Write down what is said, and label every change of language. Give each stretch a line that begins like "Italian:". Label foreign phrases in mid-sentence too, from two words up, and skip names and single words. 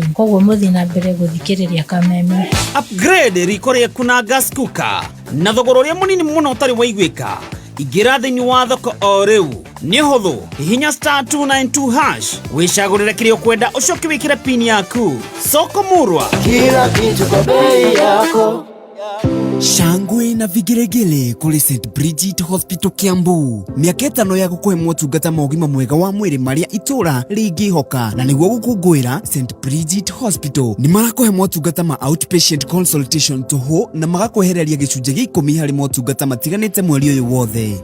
Kikuyu: Koguo mũthi na mbere gũthikĩrĩria Kameme. Upgrade riko rĩaku na
English: gas cooker
Kikuyu: na thogora ũrĩa mũnini mũno ũtarĩ waiguĩka. Ingĩra thĩinĩ wa thoko o rĩu. Nĩ hũthũ, hihinya *292# wĩcagũrĩre kĩrĩa ũkwenda ũcoke wĩkĩre pin yaku.
Swahili: Soko Murwa, kila kitu kwa bei yako.
Kikuyu: Shangwe na vigeregele kuri St Bridget Hospital Kiambu. Mĩaka 5 ya gũkũhe motungata ma ũgima mwega wa mwĩrĩ marĩa itũra rĩngĩhoka na nĩguo gũkũngũĩra St Bridget Hospital nĩ marakũhe motungata ma
English: outpatient consultation
Kikuyu: tũhũ na magakwehereria gĩcunjĩ gĩa 10 harĩ motungata matiganĩte mweri ũyũ wothe.